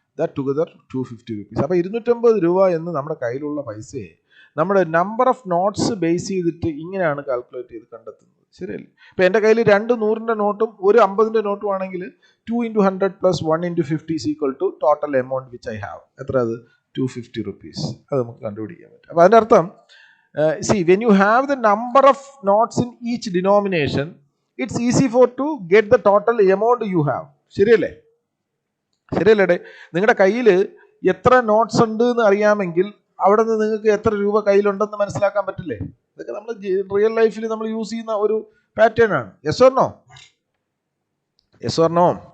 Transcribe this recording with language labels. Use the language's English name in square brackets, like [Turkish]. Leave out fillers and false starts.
[English] That together 250 rupees. [Malayalam] അപ്പോൾ 250 രൂപ എന്ന് നമ്മുടെ കയ്യിലുള്ള പൈസയെ നമ്മുടെ [English] number of notes [Malayalam] ബേസ് ചെയ്തിട്ട് ഇങ്ങനെയാണ് കാൽക്കുലേറ്റ് ചെയ്ത് കണ്ടെത്തുന്നത്. ശരിയല്ലേ? ഇപ്പം എൻ്റെ കയ്യിൽ 2 100-ൻ്റെ നോട്ടും ഒരു 50-ൻ്റെ നോട്ടും ആണെങ്കിൽ [English] 2 into 100 plus 1 into 50 is equal to total amount which I have. [Malayalam] എത്ര അത്? [English] 250 rupees. [Malayalam] അത് നമുക്ക് കണ്ടുപിടിക്കാൻ പറ്റും. അപ്പോൾ അതിൻ്റെ അർത്ഥം [English] see, when you have the number of notes in each denomination, it's easy to get the total amount you have. [Malayalam] ശരിയല്ലേ? ശരിയല്ലേ? നിങ്ങളുടെ കയ്യിൽ എത്ര നോട്ട്സ് ഉണ്ട് എന്ന് അറിയാമെങ്കിൽ അവിടെ നിന്ന് നിങ്ങൾക്ക് എത്ര രൂപ കയ്യിലുണ്ടെന്ന് മനസ്സിലാക്കാൻ പറ്റില്ലേ? ഇതൊക്കെ നമ്മൾ റിയൽ ലൈഫിൽ നമ്മൾ യൂസ് ചെയ്യുന്ന ഒരു പാറ്റേൺ ആണ്. [English] Yes or no? Yes or no?